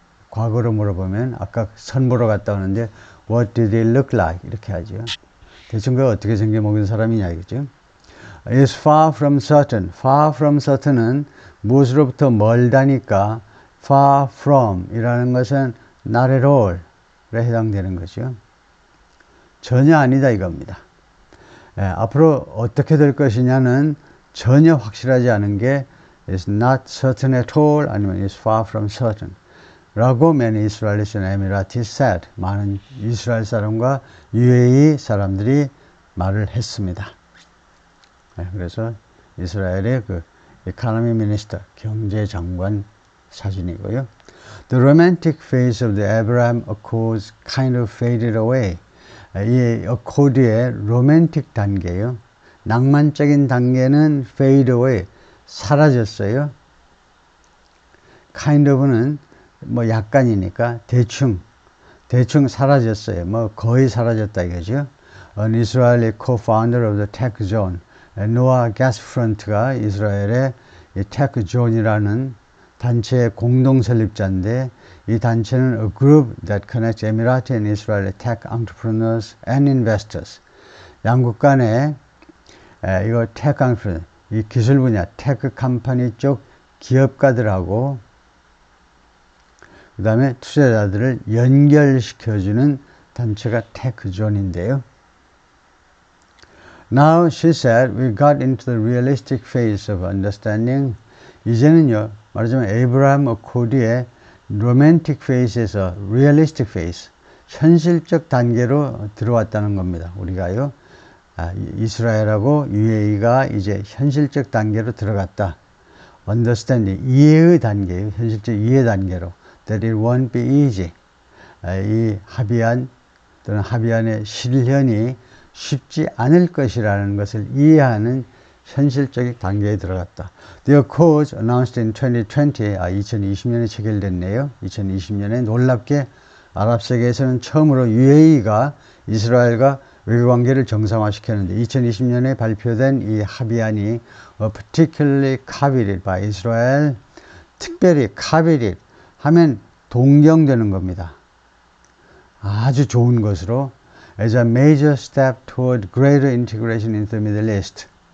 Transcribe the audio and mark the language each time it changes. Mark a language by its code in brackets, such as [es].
[ko] 과거로 물어보면 아까 선 보러 갔다 오는데 [en] what did it look like? [ko] 이렇게 하죠. 대충 그 어떻게 생겨먹은 사람이냐 이거죠. [en] is far from certain. [ko] far from certain은 무엇으로부터 멀다니까 far from 이라는 것은 [en] not at all [ko] 에 해당되는 거죠. 전혀 아니다 이겁니다. 앞으로 어떻게 될 것이냐는 전혀 확실하지 않은 게 [en] is not certain at all [ko] 아니면 [en] is far from certain [ko] 라고 [en] many Israelis and Emiratis said. [ko] 많은 이스라엘 사람과 UAE 사람들이 말을 했습니다. 그래서 이스라엘의 그 economy minister, 경제장관 사진이고요. [en] The romantic phase of the Abraham Accords kind of faded away. [ko] 이 어코드의 로맨틱 단계요. 낭만적인 단계는 fade away, 사라졌어요. kind of는 뭐 약간이니까 대충 사라졌어요. 뭐 거의 사라졌다 이거죠. [en] An Israeli co-founder of the Tech Zone, [ko] 노아 가스프런트가 이스라엘의 이 Tech Zone이라는 단체의 공동 설립자인데 이 단체는 [en] a group that connects Emirati and Israeli tech entrepreneurs and investors. [ko] 양국 간에 이거 tech entrepreneur, 이 기술 분야 테크 컴퍼니 쪽 기업가들하고 그 다음에 투자자들을 연결시켜주는 단체가 테크존인데요. [en] Now, she said, we got into the realistic phase of understanding. [ko] 이제는요, 말하자면 에이브라함 어코드의 로맨틱 페이스에서 realistic phase, 현실적 단계로 들어왔다는 겁니다. 우리가요, 이스라엘하고 UAE가 이제 현실적 단계로 들어갔다. understanding, 이해의 단계예요. 현실적 이해 단계로. [en] That it won't be easy. [ko] 이 합의안 또는 합의안의 실현이 쉽지 않을 것이라는 것을 이해하는 현실적인 단계에 들어갔다. [en] The Accords announced in 2020, [ko] 2020년에 체결됐네요. 2020년에 놀랍게 아랍 세계에서는 처음으로 UAE가 이스라엘과 외교관계를 정상화시켰는데 2020년에 발표된 이 합의안이 [en] particularly coveted by Israel, [ko] 특별히 coveted 하면 동경되는 겁니다. 아주 좋은 것으로 [en] as a major step toward greater integration into the Middle East.